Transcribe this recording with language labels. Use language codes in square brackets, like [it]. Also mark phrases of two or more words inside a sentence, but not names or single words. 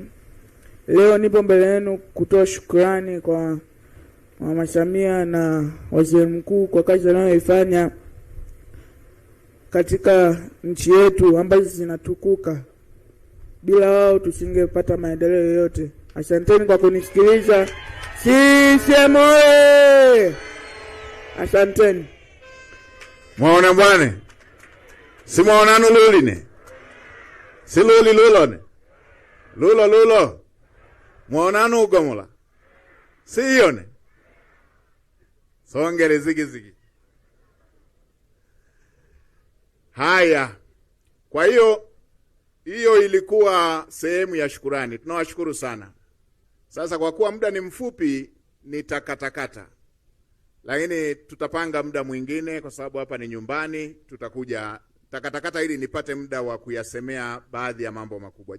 [sw] Leo nipo mbele yenu kutoa shukrani kwa Mama Samia na waziri mkuu kwa kazi anayoifanya katika nchi yetu ambazo zinatukuka. Bila wao tusingepata maendeleo yoyote. Asanteni kwa kunisikiliza. CCM oye! Asanteni. Mwaona bwane? Si mwaona nululine? Si luli lulone? Lulo. Mwaona nugomola? Si yone? Songere zigi. Haya. Kwa hiyo ilikuwa sehemu ya shukurani. Tunawashukuru sana. Sasa kwa kuwa muda ni mfupi, nitakatakata. Lakini tutapanga muda mwingine kwa sababu hapa ni nyumbani, tutakuja takatakata ili nipate muda wa kuyasemea baadhi ya mambo makubwa.